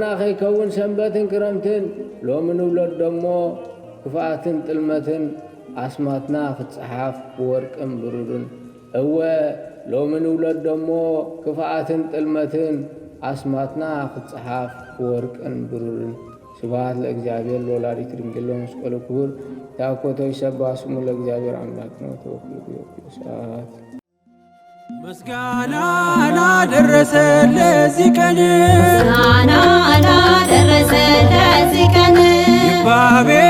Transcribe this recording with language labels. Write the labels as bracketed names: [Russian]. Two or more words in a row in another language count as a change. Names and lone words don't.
[Tigrinya] ኸይከውን ሰንበትን ክረምትን ሎሚ ንብሎት ደሞ ክፍኣትን ጥልመትን ኣስማትና ክትጽሓፍ ብወርቅን ብሩርን እወ ሎሚ ንብሎት ደሞ ክፍኣትን ጥልመትን ኣስማትና ክትጽሓፍ ብወርቅን ብሩርን [Geez] ስብሐት ለእግዚአብሔር ለወላዲቱ ድንግል ለመስቀሉ ክቡር ያኮቶ ይሰብሐ ስሙ ለእግዚአብሔር አምላክነ ወተወክሉ ሰዓት [Amharic] ምስጋና ላደረሰ ለዚህ ቀን ምስጋና ላደረሰ ለዚህ ቀን